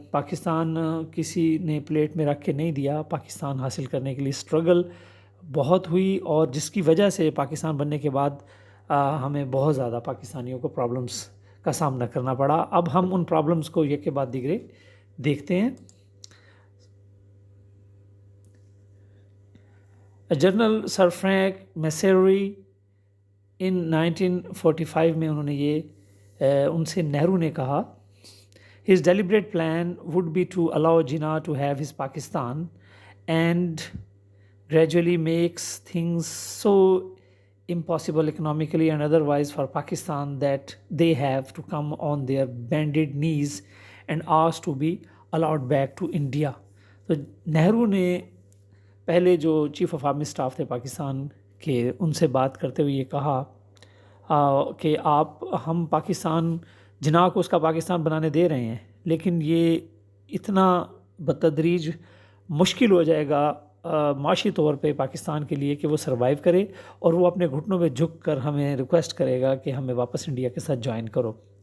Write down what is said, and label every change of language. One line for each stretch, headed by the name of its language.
Urdu: پاکستان کسی نے پلیٹ میں رکھ کے نہیں دیا، پاکستان حاصل کرنے کے لیے اسٹرگل بہت ہوئی، اور جس کی وجہ سے پاکستان بننے کے بعد ہمیں بہت زیادہ پاکستانیوں کو پرابلمس کا سامنا کرنا پڑا. اب ہم ان پرابلمس کو یک کے بعد دیگرے دیکھتے ہیں. جنرل سر فرینک میسیروی ان 1945 میں انہوں نے یہ ان سے نہرو نے کہا
English: his deliberate plan would be to allow Jinnah to have his Pakistan and gradually makes things so impossible economically and otherwise for Pakistan that they have to come on their bended knees and ask to be allowed back to India.
Urdu: تو نہرو نے پہلے جو chief of army staff تھے پاکستان کے، ان سے بات کرتے ہوئے یہ کہا کہ ہم پاکستان جناح کو اس کا پاکستان بنانے دے رہے ہیں، لیکن یہ اتنا بتدریج مشکل ہو جائے گا معاشی طور پہ پاکستان کے لیے کہ وہ سروائیو کرے، اور وہ اپنے گھٹنوں میں جھک کر ہمیں ریکویسٹ کرے گا کہ ہمیں واپس انڈیا کے ساتھ جوائن کرو.